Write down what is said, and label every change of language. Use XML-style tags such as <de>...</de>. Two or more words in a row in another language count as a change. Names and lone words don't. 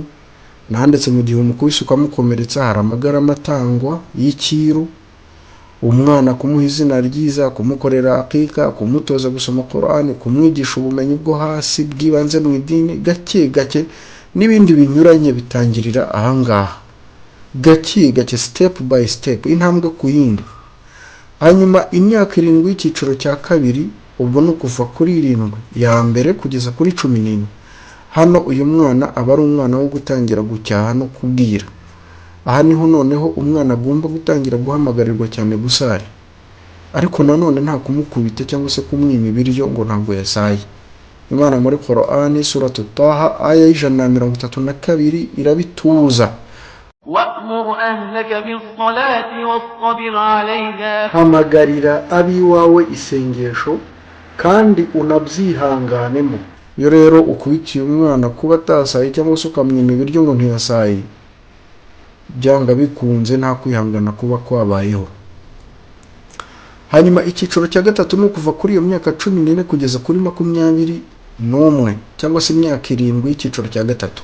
<rw>Nandetse mu gihe umukubise ukamukomeretsa hari amagarama atangwa y'ikiru. Umwana kumuha izina ryiza, kumukorera akika, kumutoza gusoma Qur'ani, kumwigisha ubumenyi bwo hasi bw'ibanze mu idini gake gake, n'ibindi binyuranye bitangirira ahangaha gake gake,</rw> <en>step by step,</en> <rw>intambwe ku yindi. Hanyuma imyaka 7 y'ikiciro cya kabiri, ubwo no kuva kuri 7 ya mbere kugeza kuri 14. Hano uyu mwana aba ari umwana wo gutangira gucyaha no kubwira. Aha niho noneho umwana agomba gutangira guhamagarirwa cyane gusari, ariko nanone nta kumukubita cyangwa se kumwima ibiryo ngo ntabwo yasaye. Imana muri Qur'ani suratu Taha aya 132 irabituza.</rw> <ar>وأمر أهلك بالصلاة واصطبر عليها.</ar> <rw>Hamagarira abiwawe isengesho kandi unabyihanganemo. Iyo rero ukubitiye umwana kuba atasaye cyangwa se ukamwima ibiryo ngo ntiyasaye, byanga bikunze nta kwihangana kuba kwabayeho. Hanyuma icyiciro cya gatatu no kuva kuri iyo myaka 14 kugeza kuri 21 cyangwa se imyaka 7 y'icyiciro cya gatatu.</rw>